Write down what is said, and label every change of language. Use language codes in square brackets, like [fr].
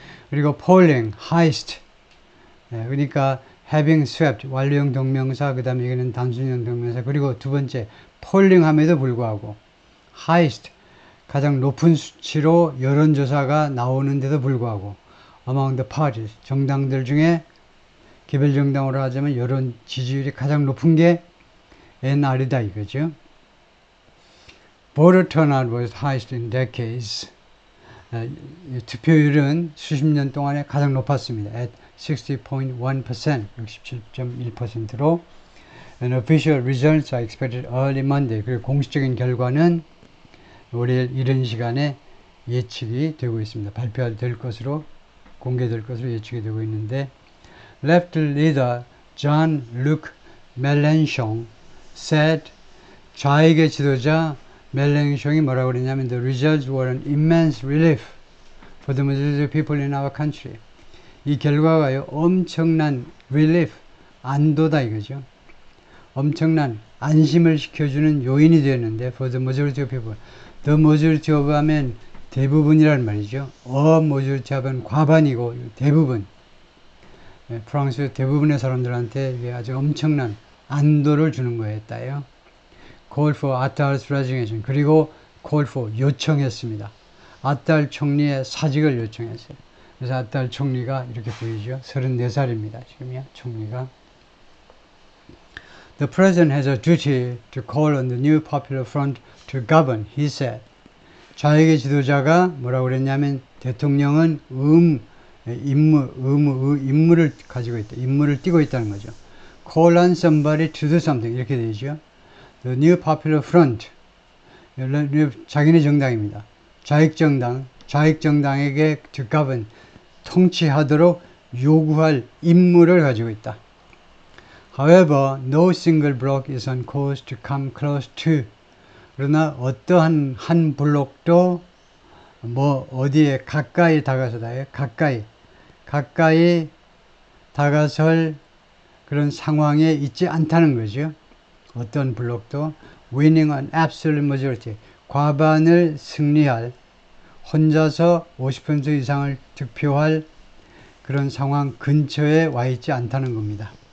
[ko] 그리고 polling, highest, 그러니까 [en] having swept, [ko] 완료형 동명사, 그 다음에 이거는 단순형 동명사, 그리고 두 번째 polling 함에도 불구하고 highest, 가장 높은 수치로 여론조사가 나오는데도 불구하고 among the parties, 정당들 중에 개별 정당으로 하자면 여론 지지율이 가장 높은 게 NR이다 이거죠. [en] Voter turnout was highest in decades. [ko] 투표율은 수십 년 동안에 가장 높았습니다. [en] At 60.1%, 67.1%로 And official results are expected early Monday. [ko] 그리고 공식적인 결과는 월요일 이른 시간에 예측이 되고 있습니다. 발표될 것으로 공개될 것으로 예측이 되고 있는데 [en] Left leader Jean-Luc Mélenchon said [ko] 좌익의 지도자 멜랭숑이 뭐라고 그랬냐면 [en] The results were an immense relief for the majority of people in our country. [ko] 이 결과가요 엄청난 relief, 안도다 이거죠. 엄청난 안심을 시켜주는 요인이 되었는데 [en] for the majority of people. [ko] The majority of 하면 대부분이란 말이죠. A majority 하면 과반이고 대부분. 프랑스 대부분의 사람들한테 이게 아주 엄청난 안도를 주는 거였다요. [en] Call for Attal's resignation. [ko] 그리고 call for 요청했습니다. 아탈 총리의 사직을 요청했어요. 그래서 아탈 총리가 이렇게 보이죠. 34살입니다. 지금이요. 총리가. [en] The president has a duty to call on the new popular front to govern, he said. [ko] 좌익의 지도자가 뭐라고 그랬냐면 대통령은 임무를 가지고 있다. 임무를 띠고 있다는 거죠. [en] Call on somebody to do something. [ko] 이렇게 되죠. The new popular front. 자기네 정당입니다. 좌익정당에게 [en] to govern, [ko] 통치하도록 요구할 임무를 가지고 있다. [en] However, no single bloc is on course to come close to. [ko] 그러나 어떠한 한 블록도 뭐 어디에 가까이 다가서다. 가까이 다가설 그런 상황에 있지 않다는 거죠. 어떤 블록도 [en] winning an absolute majority, [ko] 과반을 승리할, 혼자서 50% 이상을 득표할 그런 상황 근처에 와 있지 않다는 겁니다.